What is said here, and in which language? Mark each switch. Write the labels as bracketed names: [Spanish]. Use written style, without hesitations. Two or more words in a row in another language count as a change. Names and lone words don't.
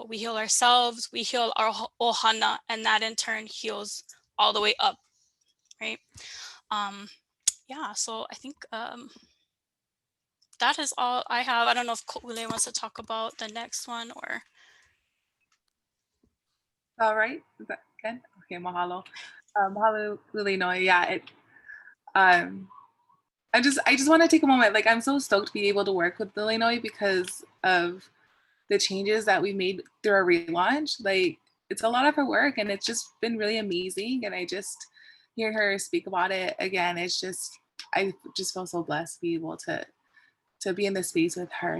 [English] We heal ourselves, we heal our ohana, and that in turn heals all the way up, right? Yeah, so I think that is all I have. I don't know if Ko'ule wants to talk about the next one or... All right, is that good? Okay, mahalo. Mahalo, Lilinoy. Yeah, I just want to take a moment. Like, I'm so stoked to be able to work with Illinois because of the changes that we made through our relaunch. Like, it's a lot of her work, and it's just been really amazing. And I just hear her speak about it again. I just feel so blessed to be able to be in this space with her.